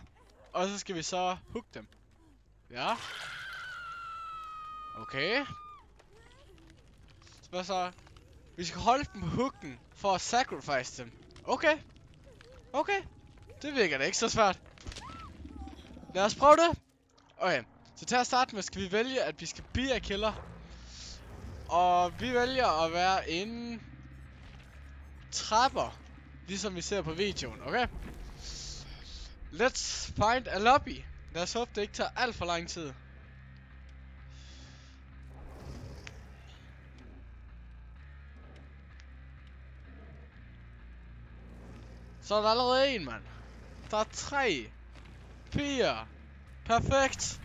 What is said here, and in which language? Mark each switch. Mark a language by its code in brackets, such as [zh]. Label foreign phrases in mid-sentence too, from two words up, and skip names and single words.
[da] Og så skal vi så hook dem. Ja. Okay. Hvad så? Vi skal holde dem på hooken for at sacrifice dem. Okay. Okay. Det virker da ikke så svært. Lad os prøve det. Okay. Så til at starte med skal vi vælge, at vi skal [en] be a killer. [da] Og vi vælger at være en trapper. Ligesom vi ser på videoen, okay? [en] Let's find a lobby. [da] Lad os håbe, det ikke tager alt for lang tid. Så er der allerede en, mand. Der er 3. 4. Perfekt.